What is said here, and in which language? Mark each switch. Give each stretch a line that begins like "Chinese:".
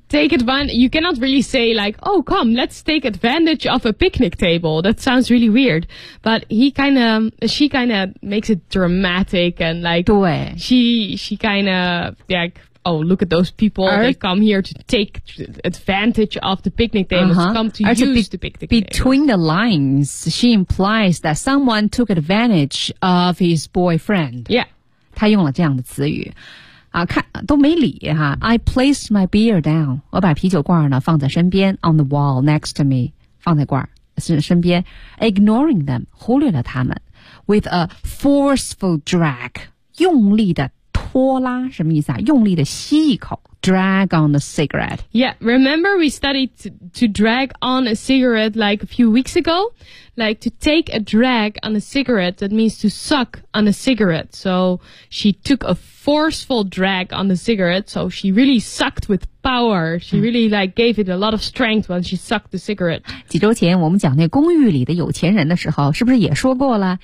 English: take advantage, you cannot really say like oh come let's take advantage of a picnic table, that sounds really weird, but he kind of she kind of makes it dramatic and like
Chinese: 对
English: she kind of like oh look at those people they come here to take advantage of the picnic table、 uh-huh. come to use the picnic table. Between the lines, she implies that someone took advantage of his boyfriend. Yeah.
Chinese: 她用了这样的词语、啊、看都没理哈。
English: I placed my beer down.
Chinese: 我把啤酒罐呢放在身边
English: on the wall next to me.
Chinese: 放在罐身边
English: ignoring them,
Chinese: 忽略了他们
English: with a forceful drag,
Chinese: 用力的拖拉什么意思啊？用力的吸一口 ，
English: drag on the cigarette. Yeah, remember we studied to drag on a cigarette like a few weeks ago, like to take a drag on a cigarette. That means to suck on a cigarette. So she took a forceful drag on the cigarette. So she really sucked with power. She really like gave it a lot of strength when she sucked the cigarette.
Chinese: 几周前我们讲那公寓里的有钱人的时候，是不是也说过了？